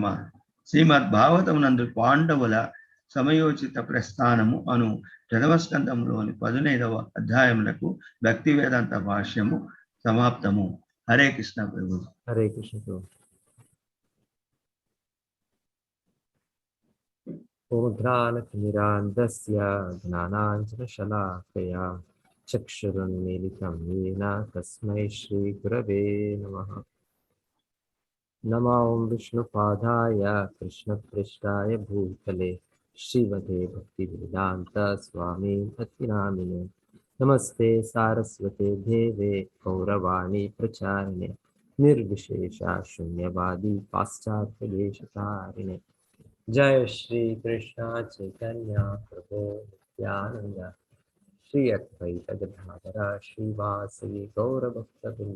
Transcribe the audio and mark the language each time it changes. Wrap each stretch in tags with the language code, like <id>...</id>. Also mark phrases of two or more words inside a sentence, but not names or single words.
<te>శ్రీమద్ భాగవతమునందు పాండవుల సమయోచిత ప్రస్థానము అను ప్రథమ స్కంధంలోని 15వ అధ్యాయములకు భక్తి వేదాంత భాష్యము సమాప్తము. హరే కృష్ణ ప్రభు.</te> <sa>హరే కృష్ణ ప్రభు. ఓఘ్రానతిమిరాంధస్య జ్ఞానాంజనశలాకయా చక్షురున్మీలితం येन తస్మై శ్రీ గురవే నమః. నమో విష్ణుపాదాయ కృష్ణప్రేష్టాయ భూతలే శ్రీమతే భక్తివేదాంత స్వామి భక్తినామినే. నమస్తే సారస్వతే దేవే గౌరవాణి ప్రచారిణే నిర్విశేష శూన్యవాది పాశ్చాత్య దేశతారిణే. జయ శ్రీ కృష్ణ చైతన్య ప్రభు నిత్యానంద శ్రీ అద్వైత గదాధర శ్రీవాసవి గౌరభక్తవృంద.</sa>